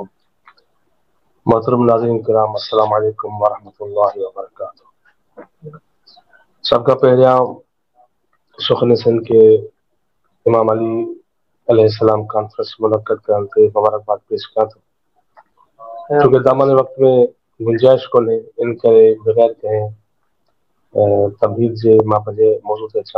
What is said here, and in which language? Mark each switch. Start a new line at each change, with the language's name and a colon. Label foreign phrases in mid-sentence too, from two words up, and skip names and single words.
Sindhi: मोहतरम नाज़रीन किराम,
Arabic: السلام عليكم ورحمة الله وبركاته.
Sindhi: सबका पहिरियां सुखने सिंध के इमाम अली अलैहिस्सलाम कॉन्फ्रेंस मुनक़्क़द करण ते मुबारकबाद पेश कयां थो। छोकी दामन वक़्त में गुंजाइश कोन्हे, इन करे बग़ैर कंहिं तमहीद जे मां पंहिंजे मौज़ू ते अचां।